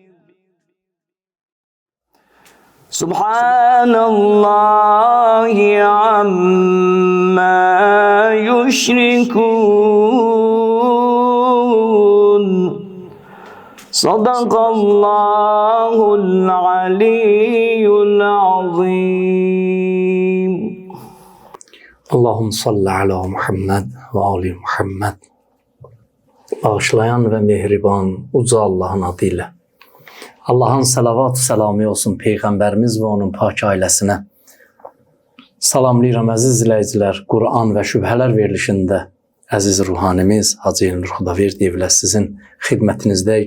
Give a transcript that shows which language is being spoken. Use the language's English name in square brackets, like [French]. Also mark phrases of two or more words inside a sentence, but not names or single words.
[Arabic] سبحان الله عما يشركون. صدق الله العلي العظيم. اللهم صل على محمد وآل محمد. [Azerbaijani] Bağışlayan ve mehriban uca Allah'ın adıyla. Allah'ın salavat selamı olsun Peyğəmbərimiz və onun pak ailəsinə. Salamlayıram əziz izləyicilər. Quran və şübhələr verilişində əziz ruhanimiz Hacı Elnur Xudaverdiyev sizin xidmətinizdəyik.